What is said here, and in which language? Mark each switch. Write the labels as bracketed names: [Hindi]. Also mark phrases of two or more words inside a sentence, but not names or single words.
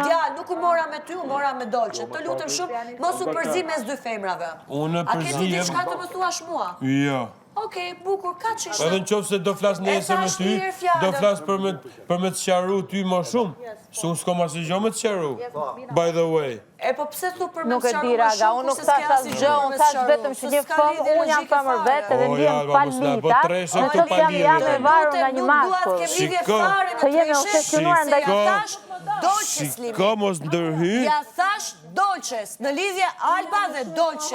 [Albanian] Djalë, nuk u mora me ty, u mora me Dolce. Të lutem shumë, mos u përzi mes dy femrave. Unë A ke ti përzihem- diçka të më thuash mua? Jo. Okej, bukur, ka që ishte. Edhe në qofë se do flas nesër me thash ty, mirë fjalën. do flas për me të qaru ty më shumë. S'ko ma si gjo me të qaru, [English] by the way. [Albanian] E po pse thu për me Nuk e qaru di më raga, shumë, unë nuk kurse thash s'ke asnjë asgjë, gjë unë me thash qaru, vetëm që se një s'ka fëmë, lidhje unë jam logjike femër fare. vetë dhe O, ndjem Alba, mos na falita, treshe në këtu qoftë jam palidhje. e varur nga një Nuk duat mashkull. kemi lidhje Shiko. fare në Se jemi treshe, obsesionuar se ndaj- ja thash Dolce Slimi. Shiko mos ndërhy. Ja thash Dolces, në lidhje Alba dhe Dolcia.